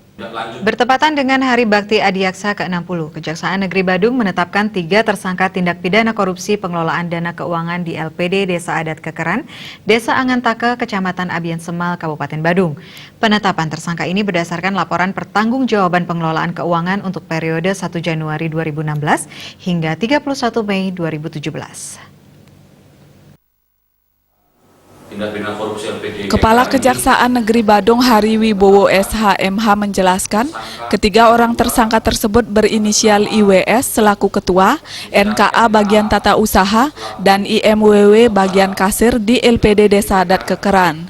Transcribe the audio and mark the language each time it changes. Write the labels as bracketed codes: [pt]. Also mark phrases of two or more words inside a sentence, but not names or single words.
[id] Bertepatan dengan Hari Bakti Adiaksa ke-60, Kejaksaan Negeri Badung menetapkan 3 tersangka tindak pidana korupsi pengelolaan dana keuangan di LPD Desa Adat Kekeran, Desa Angantaka, Kecamatan Abian Semal, Kabupaten Badung. Penetapan tersangka ini berdasarkan laporan pertanggungjawaban pengelolaan keuangan untuk periode 1 Januari 2016 hingga 31 Mei 2017. Kepala Kejaksaan Negeri Badung Hari Wibowo SH.MH menjelaskan, ketiga orang tersangka tersebut berinisial IWS selaku ketua, NKA bagian tata usaha, dan IMWW bagian kasir di LPD Desa Adat Kekeran.